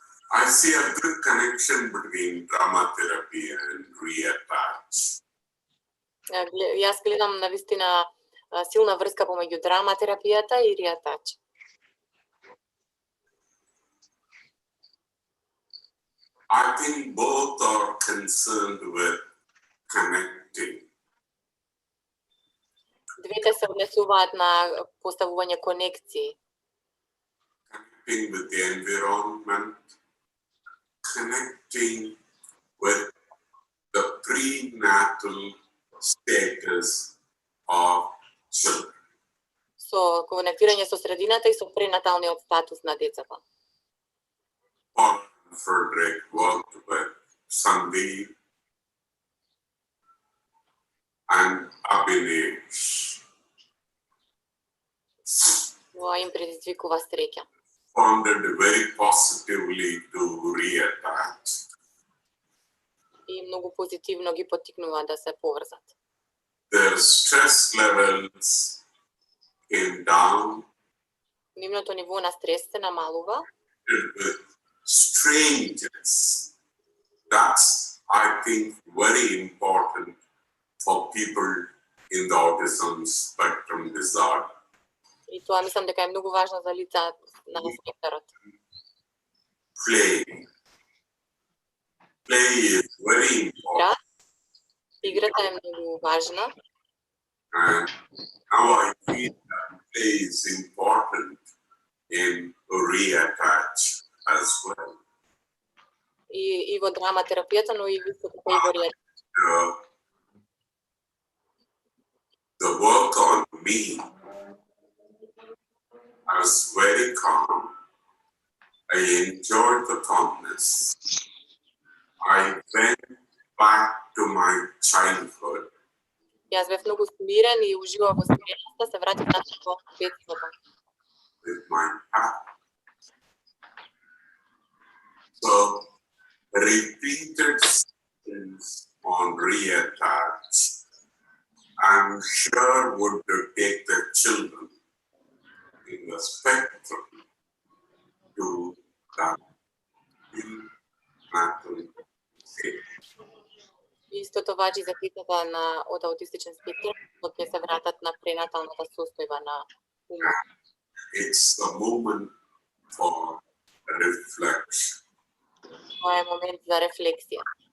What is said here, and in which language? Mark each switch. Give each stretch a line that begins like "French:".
English: I see a good connection between drama therapy and Риатач.
Macedonian: Јас гледам навистина силна врска помеѓу драма терапијата и Риатач.
English: I think both are concerned with connecting.
Macedonian: Двете се однесуваат на поставување конекции.
English: Connecting with the environment, connecting with the prenatal status of children.
Macedonian: Со конектирање со средината и со пренаталниот статус на децата.
English: Frederick worked with Sandeep and Abhinesh.
Macedonian: Тоа им предизвикува среќа.
English: Responded very positively to Риатач.
Macedonian: И многу позитивно ги поттикнува да се поврзат.
English: Their stress levels came down.
Macedonian: Нивното ниво на стрес се намалува.
English: With strangers. That's, I think, very important for people in the autism spectrum disorder.
Macedonian: И тоа мислам дека е многу важно за лица на спектрот.
English: Play. Play is very important.
Macedonian: Играта е многу важна.
English: And now I feel that play is important in Риатач as well.
Macedonian: И во драма терапијата, но и високо и во Риатач.
English: The work on me, I was very calm. I enjoyed the calmness. I went back to my childhood.
Macedonian: Јас бев многу смирен и уживав во смиреноста, се вратив назад во детството.
English: With my path. So, repeated sessions on Риатач, I'm sure would take the children in the spectrum to that prenatal state.
Macedonian: Истото важи за децата од аутистичен спектар, кога ќе се вратат на пренаталната состојба на умот.
English: It's the moment for reflection.
Macedonian: Тоа е момент за рефлексија.